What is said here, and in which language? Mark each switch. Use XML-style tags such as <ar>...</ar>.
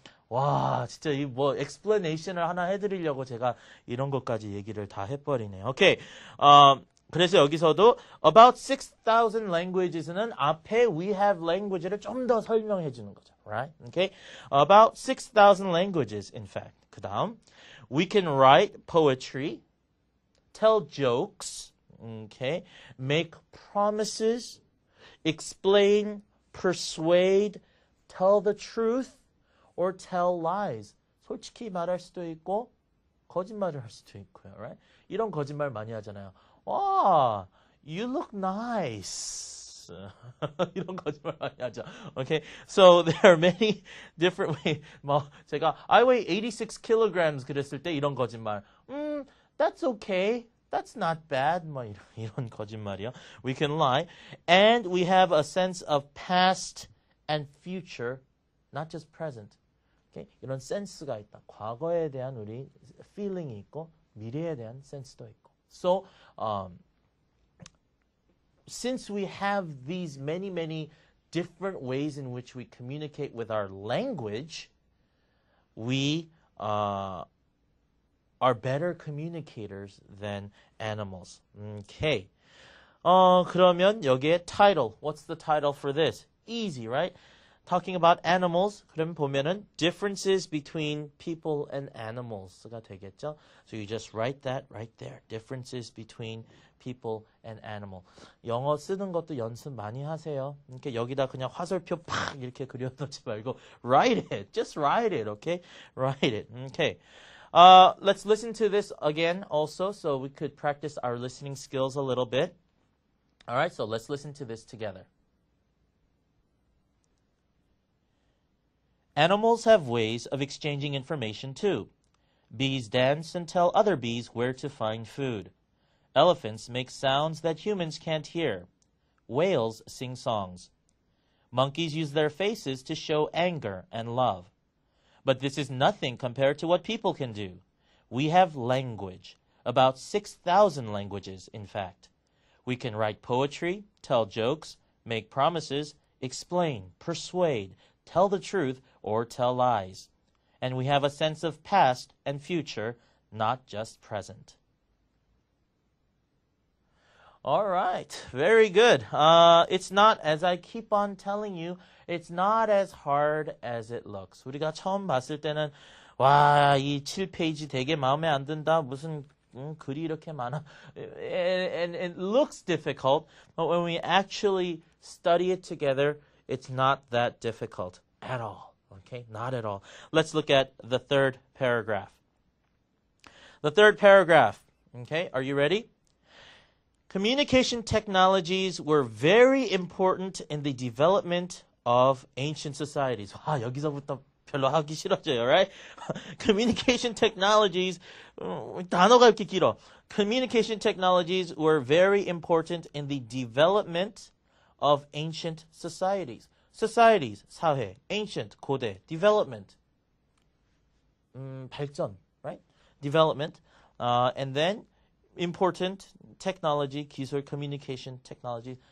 <ko>와, 진짜 이 뭐 explanation을 하나 해드리려고 제가 이런 것까지 얘기를 다 해버리네요. Okay. 그래서 여기서도 about 6,000 languages는 앞에 we have language를 좀 더 설명해 주는 거죠.</ko> <en>Right? Okay? About 6,000 languages, in fact.</en> <ko>그 다음,</ko> <en>we can write poetry, tell jokes, okay? Make promises, explain, persuade, tell the truth, or tell lies.</en> <ko>솔직히 말할 수도 있고 거짓말을 할 수도 있고요.</ko> <en>Right?</en> <ko>이런 거짓말 많이 하잖아요.</ko> <en>와, you look nice.</en> <ko>이런 거짓말 많이 하죠. Okay?</ko> <en>So there are many different ways.</en> <ko>뭐 제가</ko> <en>I weigh 86 kilograms</en> <ko>그랬을 때 이런 거짓말.</ko> <en>That's okay. That's not bad.</en> <ko>뭐 이런 거짓말이요.</ko> <en>We can lie. And we have a sense of past and future, not just present.</en> <ko>Okay? 이런 센스가 있다. 과거에 대한 우리 feeling이 있고 미래에 대한 센스도 있고.</ko> <en>So, since we have these many different ways in which we communicate with our language, we are better communicators than animals. Okay.</en> <ko>그러면 여기에 title.</ko> <en>What's the title for this? Easy, right? Talking about animals.</en> <ko>그럼 보면은</ko> <en>differences between people and animals가 되겠죠. So you just write that right there. Differences between people and animal.</en> <ko>영어 쓰는 것도 연습 많이 하세요. 이렇게 여기다 그냥 화살표 팍 이렇게 그려놓지 말고 write it.</ko> <en>Just write it, okay? Write it. Okay. Let's listen to this again also so we could practice our listening skills a little bit. All right, so let's listen to this together. Animals have ways of exchanging information too. Bees dance and tell other bees where to find food. Elephants make sounds that humans can't hear. Whales sing songs. Monkeys use their faces to show anger and love. But this is nothing compared to what people can do. We have language, about 6,000 languages, in fact. We can write poetry, tell jokes, make promises, explain, persuade, tell the truth, or tell lies. And we have a sense of past and future, not just present. All right, very good. It's not, as I keep on telling you, it's not as hard as it looks.</en> <ko>우리가 처음 봤을 때는 와, 이 7페이지 되게 마음에 안 든다. 무슨 글이 이렇게 많아.</ko> <en>And it looks difficult, but when we actually study it together, it's not that difficult at all. Okay, not at all. Let's look at the third paragraph. The third paragraph. Okay, are you ready? Communication technologies were very important in the development of ancient societies.</en> <ko>아, 여기서부터 별로 하기 싫어져요, right? Communication technologies, 단어가 이렇게 길어.</ko> <en>Communication technologies were very important in the development of ancient societies. Societies, 사회, ancient, 고대, development, 발전, right? Development, and then important technology, 기술, communication technology.</en>